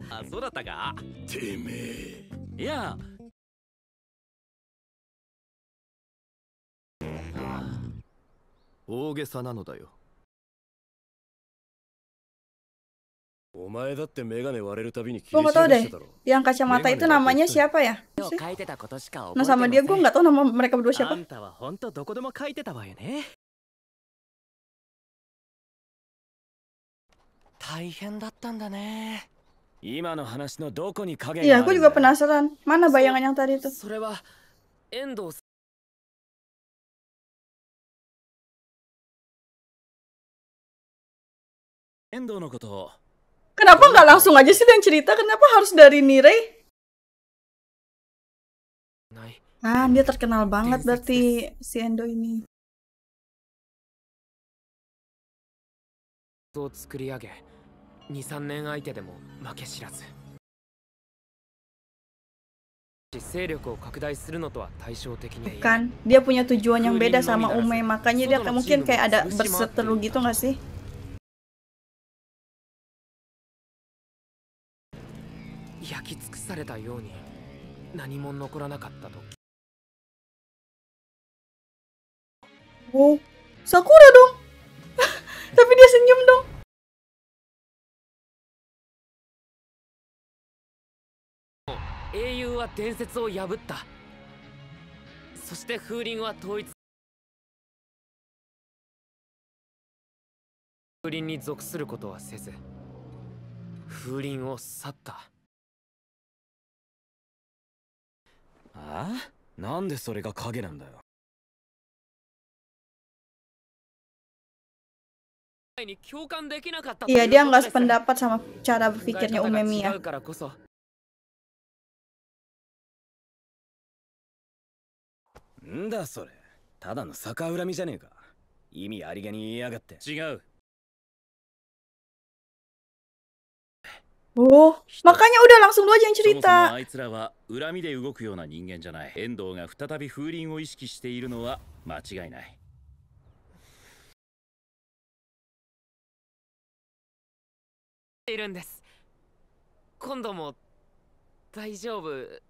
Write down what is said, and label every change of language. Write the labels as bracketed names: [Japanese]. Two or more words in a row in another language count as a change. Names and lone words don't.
[Japanese] あ、そうだったか。てめえ。いや。大げさなのだよ。お前だってメガネ割れるたびに [Indonesian] Gue nggak tahu deh. Yang kacamata itu namanya siapa ya? Nah sama dia gue nggak tahu nama mereka berdua あ siapa. [Japanese] んたは本当どこでも書いてたわよね。大変だったんだね。今の話のどこに影 [Indonesian] Iya, [Japanese] があ [Indonesian] gue [Japanese] るん [Indonesian] juga [Japanese] だ。 [Indonesian] penasaran. Mana bayangan yang tadi itu? [Japanese] それは遠藤さん。遠藤のことを。 [Indonesian] Kenapa nggak langsung aja sih yang cerita? Kenapa harus dari Nirei? Ah, dia terkenal banget berarti si Endo ini. [Japanese] を作り上げ、2、3年相手でも負け知らず。勢力を拡大するのとは対照的に。 [Indonesian] Kan, dia punya tujuan yang beda sama Ume, makanya dia mungkin kayak ada berseteru gitu nggak sih? [Japanese] 焼き尽くされたように何も残らなかったと。 [Indonesian] Oh, Sakura dong. Tapi dia senyum dong. [Japanese] 英雄は伝説を破った。そして風林は統一。風林に属することはせず、風林を去った。ああ、なんでそれが影なんだよ。 [Indonesian] Iya, dia nggak sependapat sama cara berpikirnya Umemiya. [Japanese] んだそれ、ただの逆恨みじゃねえか。意味ありげに言いやがって。違う。 [Indonesian] Oh, makanya udah langsung lu aja yang [Japanese] そもそも [Indonesian] cerita. [Japanese] あいつらは恨みで動くような人間じゃない。遠藤が再び風鈴を意識しているのは間違いない。いるんです。今度も大丈夫。